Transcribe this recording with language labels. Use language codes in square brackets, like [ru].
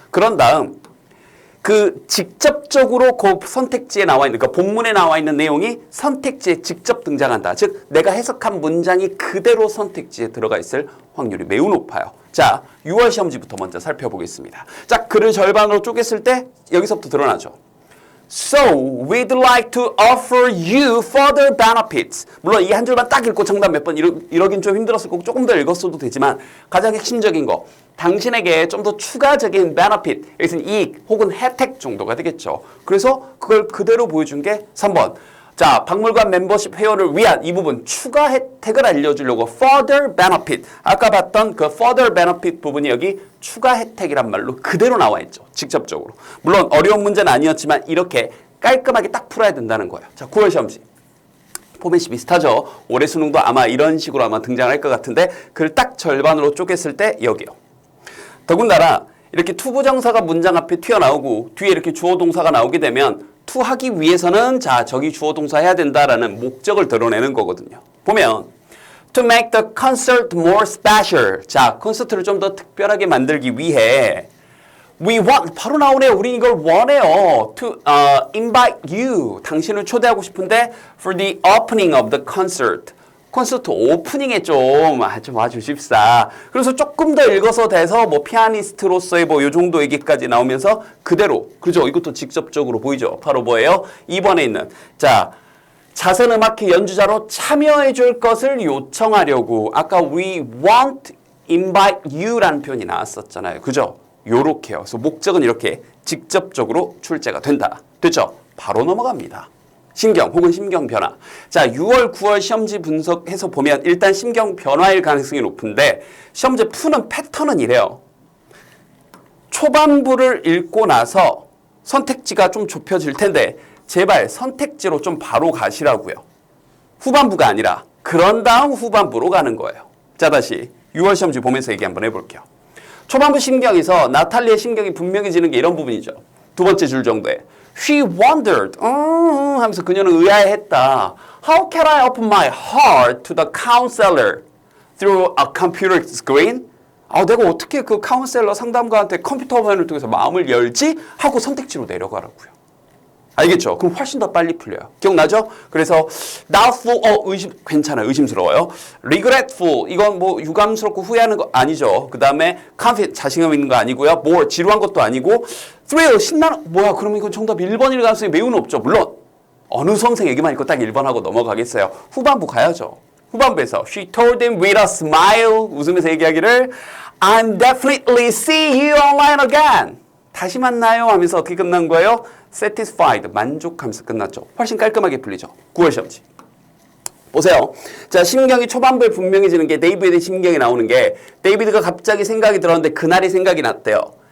[ko] 그런 다음 그 직접적으로 그 선택지에 나와 있는, 그러니까 본문에 나와 있는 내용이 선택지에 직접 등장한다. 즉, 내가 해석한 문장이 그대로 선택지에 들어가 있을 확률이 매우 높아요. 자, 6월 시험지부터 먼저 살펴보겠습니다. 자, 글을 절반으로 쪼갰을 때 여기서부터 드러나죠. [en] So, we'd like to offer you further benefits. [ko] 물론 이 한 줄만 딱 읽고 정답 몇 번 이러긴 좀 힘들었을 거고 조금 더 읽었어도 되지만 가장 핵심적인 거, 당신에게 좀 더 추가적인 benefit, 여기서는 이익 혹은 혜택 정도가 되겠죠. 그래서 그걸 그대로 보여준 게 3번. 자, 박물관 멤버십 회원을 위한 이 부분 추가 혜택을 알려주려고 further benefit. 아까 봤던 그 further benefit 부분이 여기 추가 혜택이란 말로 그대로 나와 있죠. 직접적으로. 물론 어려운 문제는 아니었지만 이렇게 깔끔하게 딱 풀어야 된다는 거예요. 자, 9월 시험지. 포맷이 비슷하죠. 올해 수능도 아마 이런 식으로 아마 등장할 것 같은데 그걸 딱 절반으로 쪼갰을 때 여기요. 더군다나 이렇게 투부정사가 문장 앞에 튀어나오고 뒤에 이렇게 주어 동사가 나오게 되면 to 하기 위해서는 자, 저기 주어 동사 해야 된다라는 목적을 드러내는 거거든요. 보면 [en] to make the concert more special. [ko] 자, 콘서트를 좀 더 특별하게 만들기 위해 [en] we want, [ko] 바로 나오네요. 우린 이걸 원해요. [en] to invite you. [ko] 당신을 초대하고 싶은데 [en] for the opening of the concert. [ko] 콘서트 오프닝에 좀 와주십사. 그래서 조금 더 읽어서 돼서 뭐 피아니스트로서의 뭐 요 정도 얘기까지 나오면서 그대로, 그죠? 이것도 직접적으로 보이죠? 바로 뭐예요? 2번에 있는 자, 자선음악회 연주자로 참여해 줄 것을 요청하려고 아까 [en] we want invite you [ko] 라는 표현이 나왔었잖아요. 그죠? 요렇게요. 그래서 목적은 이렇게 직접적으로 출제가 된다. 됐죠? 바로 넘어갑니다. 신경 혹은 심경 변화. 자, 6월, 9월 시험지 분석해서 보면 일단 심경 변화일 가능성이 높은데 시험지 푸는 패턴은 이래요. 초반부를 읽고 나서 선택지가 좀 좁혀질 텐데 제발 선택지로 좀 바로 가시라고요. 후반부가 아니라 그런 다음 후반부로 가는 거예요. 자, 다시 6월 시험지 보면서 얘기 한번 해볼게요. 초반부 심경에서 나탈리의 심경이 분명해지는 게 이런 부분이죠. 두 번째 줄 정도에 [en] She wondered [ko] 하면서 그녀는 의아해했다. [en] How can I open my heart to the counselor through a computer screen? [ko] 내가 어떻게 그 카운셀러 상담가한테 컴퓨터 화면을 통해서 마음을 열지? 하고 선택지로 내려가라고요. 알겠죠? 그럼 훨씬 더 빨리 풀려요. 기억나죠? 그래서 doubtful, 괜찮아요. 의심스러워요. regretful, 이건 뭐 유감스럽고 후회하는 거 아니죠. 그 다음에 confident, 자신감 있는 거 아니고요. more, 지루한 것도 아니고 thrill, 신나는, 뭐야, 그럼 이건 정답 1번일 가능성이 매우 높죠. 물론 어느 수험생 얘기만 읽고 딱 1번 하고 넘어가겠어요. 후반부 가야죠. 후반부에서 [en] she told him with a smile, [ko] 웃으면서 얘기하기를 [en] I'm definitely see you online again. [ko] 다시 만나요 하면서 어떻게 끝난 거예요? satisfied, 만족하면서 끝났죠. 훨씬 깔끔하게 풀리죠. 9월 시험지. 보세요. 자, 심경이 초반부에 분명해지는 게 데이비드의 심경이 나오는 게 데이비드가 갑자기 생각이 들었는데 그날이 생각이 났대요.